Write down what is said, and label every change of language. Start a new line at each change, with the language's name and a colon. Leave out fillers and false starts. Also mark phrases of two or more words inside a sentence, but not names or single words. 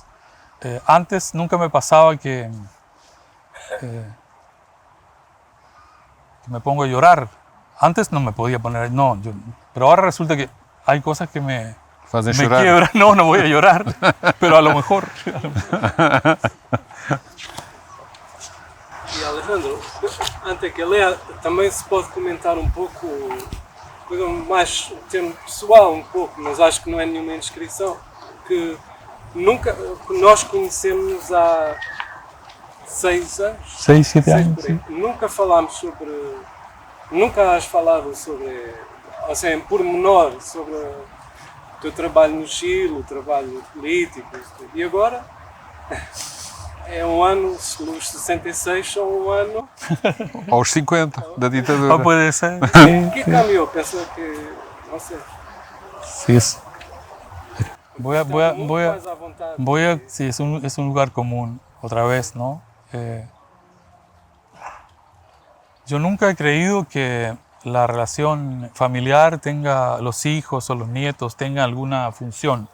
Spanish: Antes nunca me pasaba que me pongo a llorar. Antes no me podía poner, pero ahora resulta que hay cosas que me quiebran. No voy a llorar, pero a lo mejor.
Portuguese: E Alejandro, antes que leia, também se pode comentar um pouco, coisa mais um termo pessoal um pouco, mas acho que não é nenhuma indiscrição, que nós conhecemos há 6 anos.
Spanish: 6, 7 años. Sí.
Portuguese: Nunca has falado sobre, ou seja, em pormenor, sobre o teu trabalho no Chile, o trabalho político, e agora é um ano, os 66 são um ano. Aos 50 da ditadura.
Spanish: No puede ser. ¿Qué cambió? Pensó que, no sé. Sí, es. Sí, es un lugar común, otra vez, ¿no? Yo nunca he creído que la relación familiar los hijos o los nietos tengan alguna función.